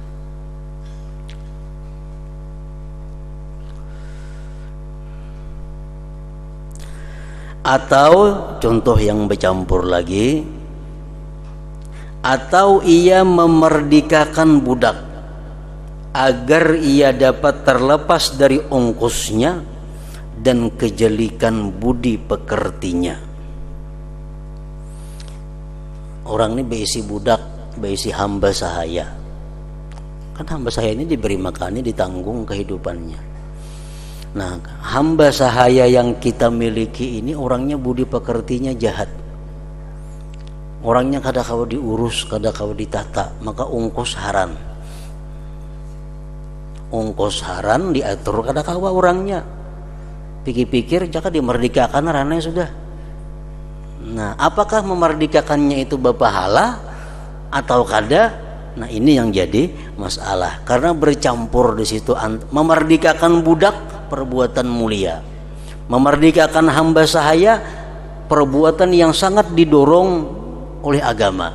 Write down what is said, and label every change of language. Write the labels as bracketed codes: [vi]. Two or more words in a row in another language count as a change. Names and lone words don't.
[id] Atau contoh yang bercampur lagi, atau ia memerdekakan budak agar ia dapat terlepas dari ongkosnya dan kejelikan budi pekertinya. Orang ini berisi budak, berisi hamba sahaya. Kan hamba sahaya ini diberi makannya, ditanggung kehidupannya. Nah, hamba sahaya yang kita miliki ini orangnya budi pekertinya jahat. [bjn] Orangnya kada kau diurus, kada kau ditata, maka ongkos haram. Ongkos haram diatur kada kawa orangnya. Pikir-pikir jaka dimerdekakan rana sudah. [id] Nah, apakah memerdekakannya itu berpahala atau kada? Nah, ini yang jadi masalah. Karena bercampur di situ, memerdekakan budak perbuatan mulia, memerdekakan hamba sahaya perbuatan yang sangat didorong oleh agama.